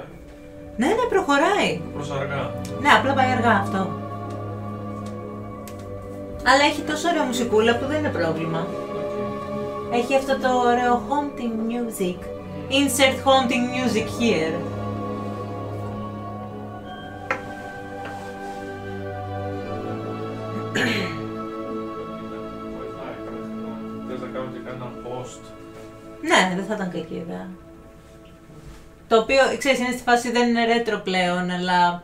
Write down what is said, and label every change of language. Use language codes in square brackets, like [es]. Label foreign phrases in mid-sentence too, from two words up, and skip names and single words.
[el] Ναι, ναι, προχωράει. Προς αργά. Ναι, απλά πάει αργά αυτό. Αλλά έχει τόσο ωραίο μουσικούλα που δεν είναι πρόβλημα. Έχει αυτό το ωραίο [en] haunting music. Insert haunting music here. [el] Θες να κάνω και κανένα post? Ναι, δεν θα ήταν κακή ιδέα. Το οποίο, ξέρεις, είναι στη φάση δεν είναι retro πλέον, αλλά...